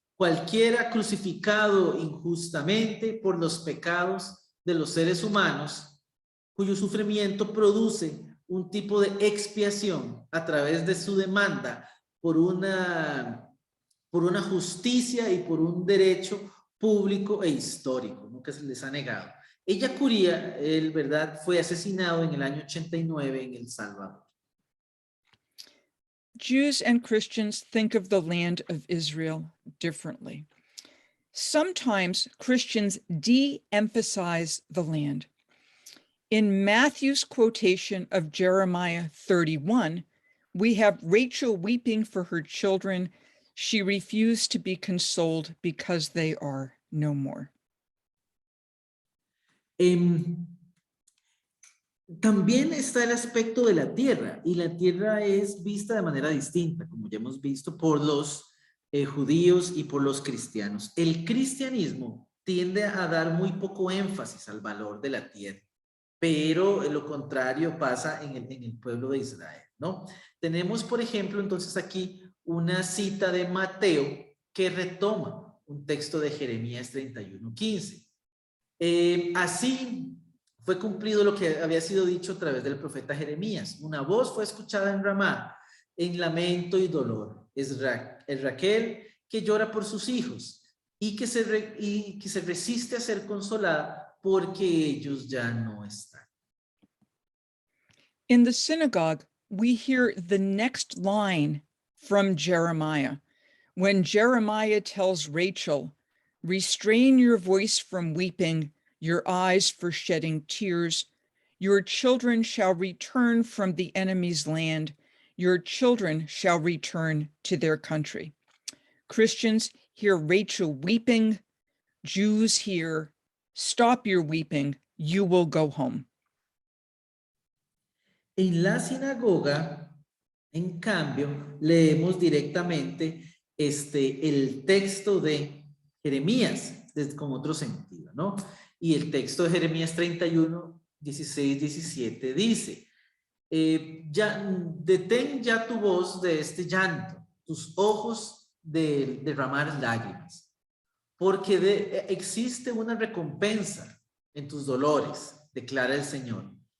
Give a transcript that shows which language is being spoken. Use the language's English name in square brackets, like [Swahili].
[Spanish] Cualquiera crucificado injustamente por los pecados de los seres humanos, cuyo sufrimiento produce un tipo de expiación a través de su demanda por una justicia y por un derecho público e histórico, ¿no? Que se les ha negado. Ellacuría, ¿verdad? Fue asesinado en el año 89 en El Salvador. [English] Jews and Christians think of the land of Israel differently. Sometimes Christians de-emphasize the land. In Matthew's quotation of Jeremiah 31, we have Rachel weeping for her children. She refused to be consoled because they are no more. [Spanish] También está el aspecto de la tierra, y la tierra es vista de manera distinta, como ya hemos visto, por los judíos y por los cristianos. El cristianismo tiende a dar muy poco énfasis al valor de la tierra, pero lo contrario pasa en el pueblo de Israel, ¿no? Tenemos, por ejemplo, entonces aquí una cita de Mateo que retoma un texto de Jeremías 31:15. Así fue cumplido lo que había sido dicho a través del profeta Jeremías. Una voz fue escuchada en Ramá, en lamento y dolor. Es Raquel que llora por sus hijos y que se resiste a ser consolada porque ellos ya no están. [English] In the synagogue, we hear the next line from Jeremiah, when Jeremiah tells Rachel, Restrain your voice from weeping, your eyes for shedding tears. Your children shall return from the enemy's land. Your children shall return to their country. Christians, hear Rachel weeping. Jews, hear, stop your weeping, you will go home. [Spanish] En la sinagoga, en cambio, leemos directamente el texto de Jeremías, con otro sentido, ¿no? Y el texto de Jeremías 31, 16, 17 dice, detén ya tu voz de este llanto, tus ojos de derramar lágrimas, porque existe una recompensa en tus dolores, declara el Señor.